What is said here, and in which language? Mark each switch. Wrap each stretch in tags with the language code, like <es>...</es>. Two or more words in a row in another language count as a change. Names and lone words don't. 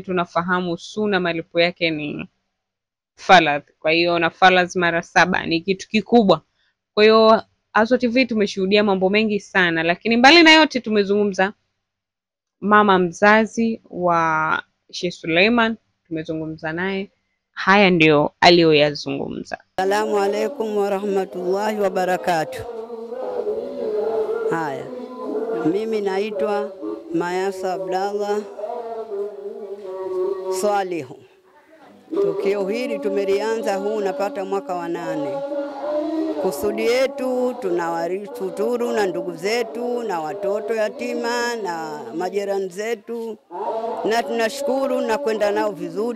<sw>Tunafahamu sunna malipo yake ni faradhi, kwa hiyo na faradhi mara 7 ni kitu kikubwa. Kwa hiyo Haswa TV tumeshuhudia mambo mengi sana, lakini mbali na yote tumezungumza mama mzazi wa Sheikh Suleiman, tumezungumza naye. Haya ndio aliyoyazungumza.</sw> <ar>السلام عليكم ورحمة الله وبركاته.</ar> <sw>Haya, mimi naitwa Mayasa Abdallah Salihu. Tukio hili tumelianza huu napata mwaka wa 8. Kusudi yetu tunawafuturu na ndugu zetu na watoto yatima na majirani zetu, na tunashukuru na kwenda nao vizuri.</sw>